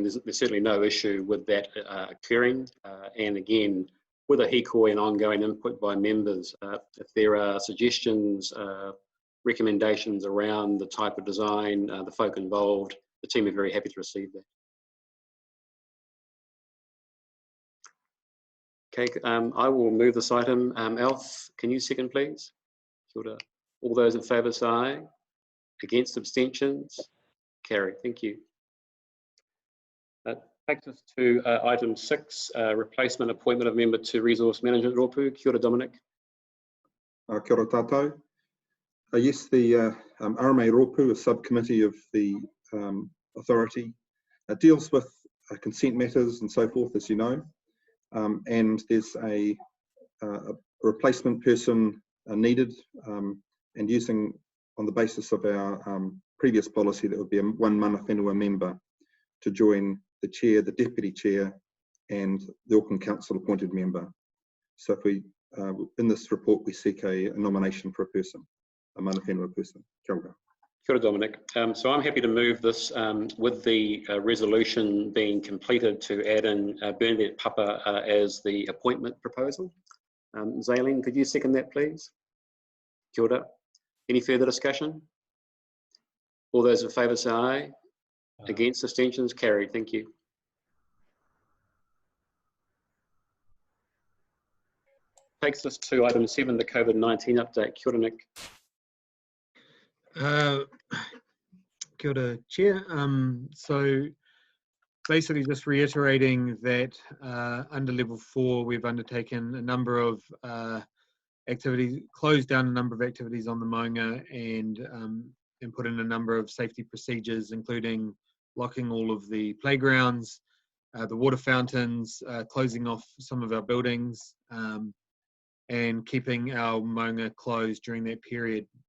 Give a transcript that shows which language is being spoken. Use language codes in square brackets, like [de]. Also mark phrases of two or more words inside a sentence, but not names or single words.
[en] There's certainly no issue with that occurring. And again, with a hikoi and ongoing input by members, if there are suggestions, recommendations around the type of design, the folk involved, the team are very happy to receive that. Okay, I will move this item. Alf, can you second, please? [mi] Kia ora. [en] All those in favour say aye. Against, abstentions? Carried. Thank you. Takes us to item 6, replacement appointment of member to Resource Management Rōpū. [mi] Kia ora, Dominic. Kia ora tātou. [en] Yes, the RMA Rōpū, a subcommittee of the authority, deals with consent matters and so forth, as you know. And there's a replacement person needed, and using on the basis of our previous policy, that would be one [mi] mana whenua [en] member to join the chair, the deputy chair, and the Auckland Council appointed member. So if we, in this report, we seek a nomination for a person, a [mi] mana whenua [en] person. [mi] Kia ora. Kia ora, Dominic. [en] So I'm happy to move this with the resolution being completed to add in Bernadette Papa as the appointment proposal. Zaylene, could you second that, please? [mi] Kia ora. [en] Any further discussion? All those in favour say aye. Against, abstentions? Carried. Thank you. Takes us to item 7, the COVID-19 update. [mi] Kia ora, Nick. Kia ora, [en] Chair. So basically just reiterating that under level 4, we've undertaken a number of activities, closed down a number of activities on the Maunga, and put in a number of safety procedures, including locking all of the playgrounds, the water fountains, closing off some of our buildings, and keeping our Maunga closed during that period.